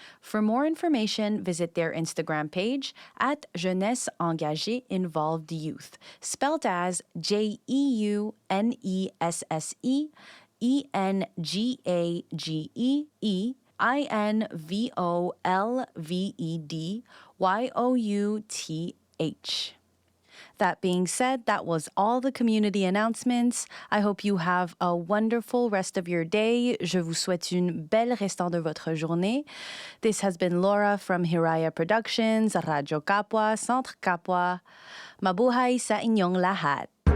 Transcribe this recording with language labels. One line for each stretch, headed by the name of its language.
English: For more information, visit their Instagram page at Jeunesse Engagée Involved Youth, spelled as JEUNESSENGAGEINVOLVEDYOUTH. That being said, that was all the community announcements. I hope you have a wonderful rest of your day.
French: Je vous souhaite une belle restant de votre journée.
English: This has been Laura from Hiraya Productions, Radyo Kapwa, Centre Kapwa.
Filipino: Mabuhay sa inyong lahat.